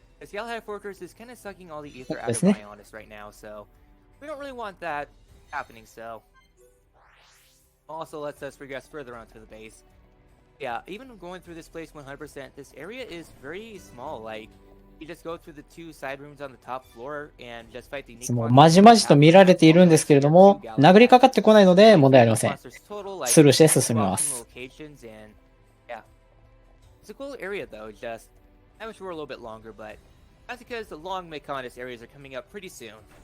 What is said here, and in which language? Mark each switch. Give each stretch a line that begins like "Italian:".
English: This Galahad Fortress is kind of sucking all the ether out of Bionis right now, so we don't really want that happening, so also lets us progress further onto the base. Yeah, even going through this place 100%, this area is very small, like you just go through the two side rooms on the top floor and just fight the unique monsters.
Japanese: まじまじと見られているんですけれども、殴りかかってこないので問題ありません。スルーして進みます。
English: Yeah, it's a cool area though. Just I wish we were a little bit longer, but that's because the long Mekonus areas are coming up pretty soon.